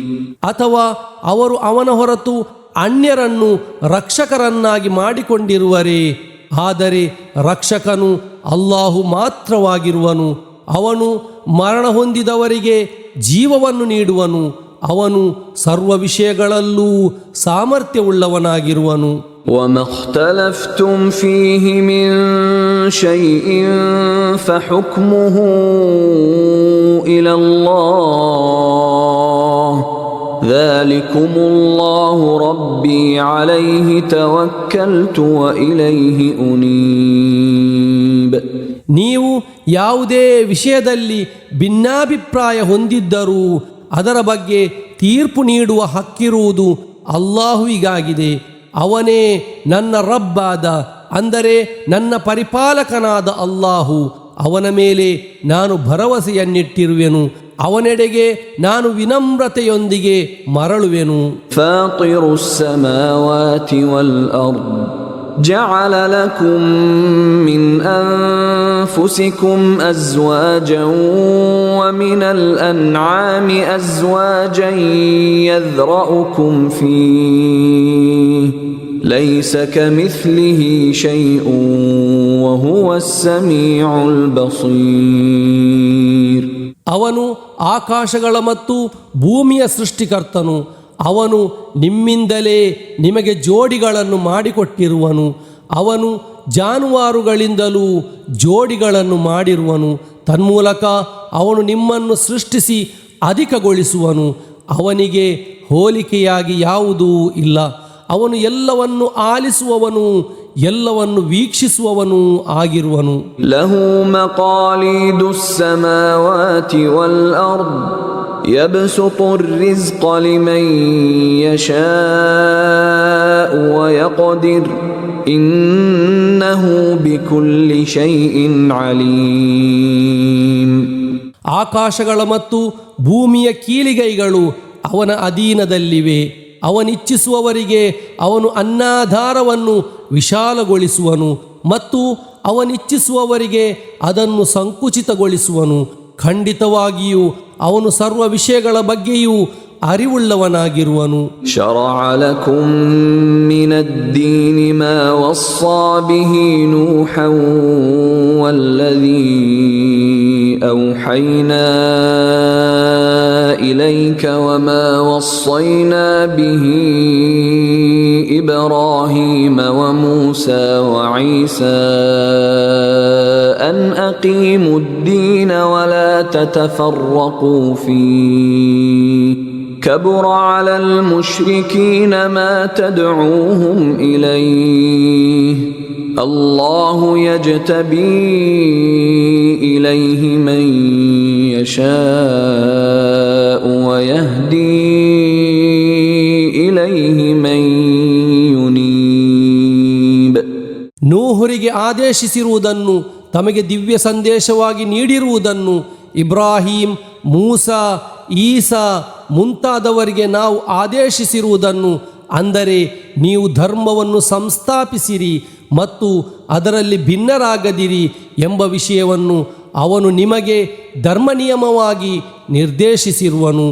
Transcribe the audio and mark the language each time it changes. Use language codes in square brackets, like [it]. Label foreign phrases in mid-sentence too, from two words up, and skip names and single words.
[kn] ಅಥವಾ ಅವರು ಅವನ ಹೊರತು ಅನ್ಯರನ್ನು ರಕ್ಷಕರನ್ನಾಗಿ ಮಾಡಿಕೊಂಡಿರುವರೇ? ಆದರೆ ರಕ್ಷಕನು ಅಲ್ಲಾಹು ಮಾತ್ರವಾಗಿರುವನು. ಅವನು ಮರಣ ಹೊಂದಿದವರಿಗೆ ಜೀವವನ್ನು ನೀಡುವನು. ಅವನು ಸರ್ವ ವಿಷಯಗಳಲ್ಲೂ ಸಾಮರ್ಥ್ಯವುಳ್ಳವನಾಗಿರುವನು. [ar] وما اختلفتم فيه من شيء فحكمه إلى الله ذلكم الله ربي عليه توكلت وإليه أنيب. [kn] ನೀವು ಯಾವುದೇ ವಿಷಯದಲ್ಲಿ ಭಿನ್ನಾಭಿಪ್ರಾಯ ಹೊಂದಿದ್ದರೂ ಅದರ ಬಗ್ಗೆ ತೀರ್ಪು ನೀಡುವ ಹಕ್ಕಿರುವುದು ಅಲ್ಲಾಹುವಿಗಾಗಿದೆ. ಅವನೇ ನನ್ನ ರಬ್ಬಾದ, ಅಂದರೆ ನನ್ನ ಪರಿಪಾಲಕನಾದ ಅಲ್ಲಾಹು. ಅವನ ಮೇಲೆ ನಾನು ಭರವಸೆಯನ್ನಿಟ್ಟಿರುವೆನು. ಅವನೆಡೆಗೆ ನಾನು ವಿನಮ್ರತೆಯೊಂದಿಗೆ ಮರಳುವೆನು. [ar] فاطر السماوات والأرض جعل لكم من أنفسكم أزواجا ومن الأنعام أزواجا يذرأكم فيه ليس كمثله شيء وهو السميع البصير. [kn] ಅವನು ಆಕಾಶಗಳ ಮತ್ತು ಭೂಮಿಯ ಸೃಷ್ಟಿಕರ್ತನು. ಅವನು ನಿಮ್ಮಿಂದಲೇ ನಿಮಗೆ ಜೋಡಿಗಳನ್ನು ಮಾಡಿಕೊಟ್ಟಿರುವನು. ಅವನು ಜಾನುವಾರುಗಳಿಂದಲೂ ಜೋಡಿಗಳನ್ನು ಮಾಡಿರುವನು. ತನ್ಮೂಲಕ ಅವನು ನಿಮ್ಮನ್ನು ಸೃಷ್ಟಿಸಿ ಅಧಿಕಗೊಳಿಸುವನು. ಅವನಿಗೆ ಹೋಲಿಕೆಯಾಗಿ ಯಾವುದೂ ಇಲ್ಲ. ಅವನು ಎಲ್ಲವನ್ನು ಆಲಿಸುವವನು, ಎಲ್ಲವನ್ನು ವೀಕ್ಷಿಸುವವನು ಆಗಿರುವನು. [ar] له مقاليد السماوات والأرض يبسط الرزق لمن يشاء ويقدر إنه بكل شيء عليم. [kn] ಆಕಾಶಗಳ ಮತ್ತು ಭೂಮಿಯ ಕೀಲಿಗೈಗಳು ಅವನ ಅಧೀನದಲ್ಲಿವೆ. ಅವನಿಚ್ಛಿಸುವವರಿಗೆ ಅವನು ಅನ್ನಾಧಾರವನ್ನು ವಿಶಾಲಗೊಳಿಸುವನು ಮತ್ತು ಅವನಿಚ್ಛಿಸುವವರಿಗೆ ಅದನ್ನು ಸಂಕುಚಿತಗೊಳಿಸುವನು. ಖಂಡಿತವಾಗಿಯೂ ಅವನು ಸರ್ವ ವಿಷಯಗಳ ಬಗ್ಗೆಯೂ ಅರಿವುಳ್ಳವನಾಗಿರುವನು. [ar] شرع لكم من الدين ما وصى به نوحا والذي أوحينا إليك وما وصينا به إبراهيم وموسى وعيسى أن أقيموا الدين ولا تتفرقوا فيه كبر على المشركين ما تدعوهم إليه الله يجتبي إليه من يشاء ويهدي إليه من ينيب. [kn] ನೂಹರಿಗೆ ಆದೇಶಿಸಿರುವುದನ್ನು, ತಮಗೆ ದಿವ್ಯ ಸಂದೇಶವಾಗಿ ನೀಡಿರುವುದನ್ನು ಇಬ್ರಾಹಿಂ, ಮೂಸಾ, ಈಸಾ ಮುಂತಾದವರಿಗೆ ನಾವು ಆದೇಶಿಸಿರುವುದನ್ನು, ಅಂದರೆ ನೀವು ಧರ್ಮವನ್ನು ಸಂಸ್ಥಾಪಿಸಿರಿ ಮತ್ತು ಅದರಲ್ಲಿ ಭಿನ್ನರಾಗದಿರಿ ಎಂಬ ವಿಷಯವನ್ನು ಅವನು ನಿಮಗೆ ಧರ್ಮನಿಯಮವಾಗಿ ನಿರ್ದೇಶಿಸಿರುವನು.